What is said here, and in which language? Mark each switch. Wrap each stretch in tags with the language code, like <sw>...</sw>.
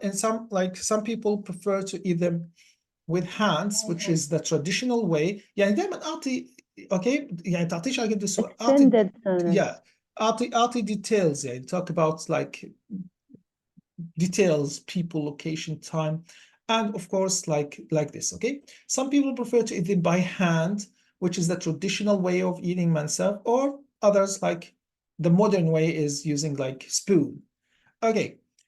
<en>And some people prefer to eat them with hands, which is the traditional way.</en> <ar>يعني دائما أعطي يعني تعطيش على قد السؤال</ar> <en>extended sentence. yeah</en> <ar>أعطي</ar> <en>details يعني talk about like details, people, location, time, and of course like this. Okay, some people prefer to eat them by hand, which is the traditional way of eating mansaf, or others like the modern way is using like spoon. Okay.</en>